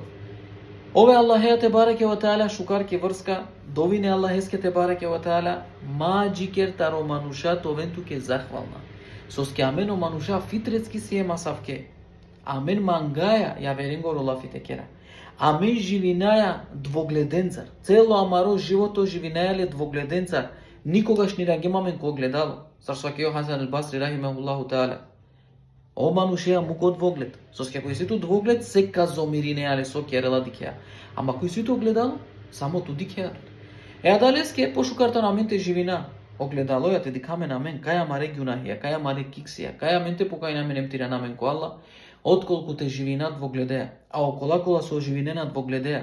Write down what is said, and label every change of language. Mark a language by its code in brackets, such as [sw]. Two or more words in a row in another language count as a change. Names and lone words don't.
[rom] Ове [ar] الله تبارك وتعالى [rom] шукарки врска, довине [ar] الله تبارك وتعالى, [rom] ма джикер таро мануша товенту ке захвална. Соске амено мануша фитрецки си е масавке. Амен мангаја ја веренго ролафите кера. Амен живинаја двогледенцар. Цело амаро живото живинајале двогледенцар. Никогаш ни рагемамен ко гледало. Зашто ке Хасан ал-Басри [ar] رحمه الله تعالى. [rom] О манушеја муко двоглед. Соске кој ситу двоглед се казомиринеале со керела дикеа. Ама кој ситу огледало само ту дикеа. Адалеске пошукарта на менте живина. Огледало ја те дикаме на мен, каја маре гюнахија, каја маре киксија, каја менте покај на мене птира на мен ко Аллах, отколку те живина двогледеа, а околакола со живинена двогледеа.